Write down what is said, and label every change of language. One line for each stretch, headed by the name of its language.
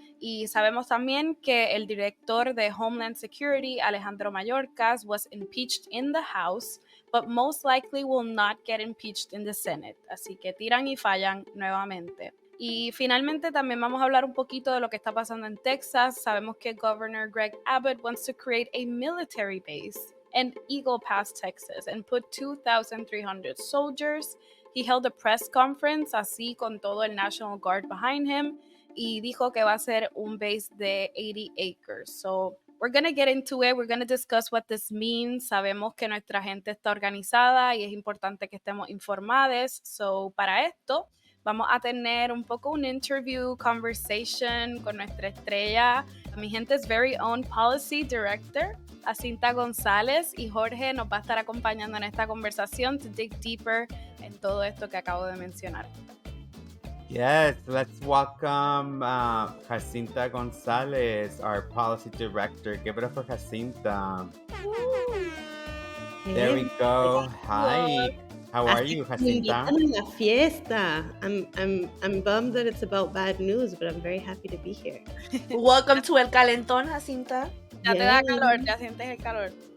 Spanish: Y sabemos también que el director de
English: Homeland Security, Alejandro Mayorkas, was impeached in the House, but most likely will not get impeached in the Senate.
Spanish: Así que tiran y fallan nuevamente. Y finalmente también vamos a hablar un poquito de lo que está pasando en Texas. Sabemos que
English: Governor Greg Abbott wants to create a military base in Eagle Pass, Texas, and put 2,300 soldiers. He held a press conference
Spanish: así con todo el
English: National Guard behind him
Spanish: y dijo que va a ser un base de 80 acres.
English: So we're going to get into it. We're going to discuss what this means.
Spanish: Sabemos que nuestra gente está organizada y es importante que estemos informados. So para esto vamos a tener un poco un
English: interview, conversation
Spanish: con nuestra estrella, mi gente's
English: very own policy director,
Spanish: Jacinta Gonzalez, y Jorge nos va a estar acompañando en esta conversación
English: to dig deeper
Spanish: en todo esto que acabo de mencionar.
English: Yes, let's welcome Jacinta Gonzalez, our policy director. Give it up for Jacinta. There we go. Hi. How are you, Jacinta?
Spanish: La fiesta.
English: I'm bummed that it's about bad news, but I'm very happy to be here. Welcome to El Calentón, Jacinta.
Spanish: Ya te da calor, ya sientes el calor.